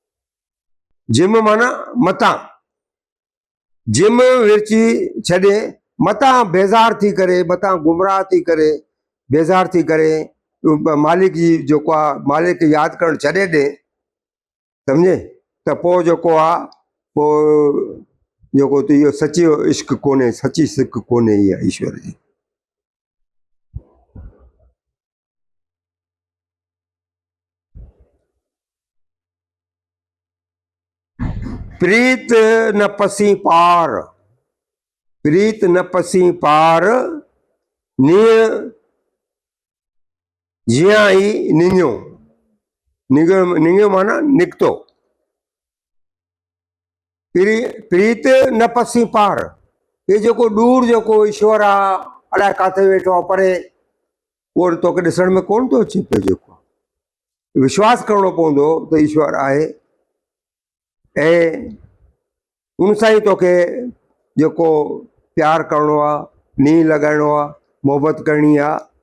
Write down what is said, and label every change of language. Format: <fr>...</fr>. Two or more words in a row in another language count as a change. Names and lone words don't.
<sd>जिम माना मतां, जिम विरची छॾे मता बेज़ार थी करे, मता गुमराह थी करे, बेज़ार थी करे मालिक जी जेको आहे मालिक खे यादि करणु छॾे ॾे, सम्झे, त पोइ जेको आहे पोइ जेको त इहो सची इश्क कोन्हे, सची सिक कोन्हे इहा ईश्वर जी। प्रीत न पसी पार, प्रीत न पसी पार, नीअ जियां ई निंगियो, निंगियो माना निकितो। प्रीत न पसी पार, ये जेको दूर जेको ईश्वर आहे अलाए किथे वेठो आहे परे, उहो तोखे ॾिसण में कोन थो अचे पियो। जेको विश्वास करणो पवंदो त ईश्वर आहे, ऐं उन सां ई तोखे जेको प्यार करणो आहे, नींहुं लॻाइणो आहे, मोहबत करणी आहे।</sd>